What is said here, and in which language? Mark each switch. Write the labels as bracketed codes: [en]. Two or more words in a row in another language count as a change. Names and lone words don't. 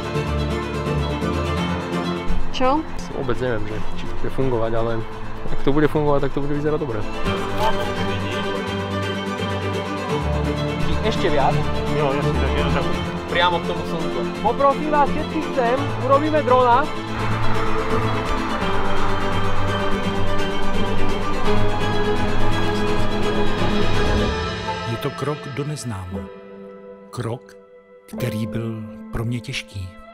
[sk] Čo? Vôbec neviem, že či to bude fungovať, ale ak to bude fungovať, tak to bude vyzerať dobre. Ešte viac? [cs] Jo, jasně, takže jenom tak. [sk] Priamo k tomu slnku. Poprosím vás všetkých sem, urobíme drona. Je to krok do neznáma. [cs] Krok, který byl pro mě těžký.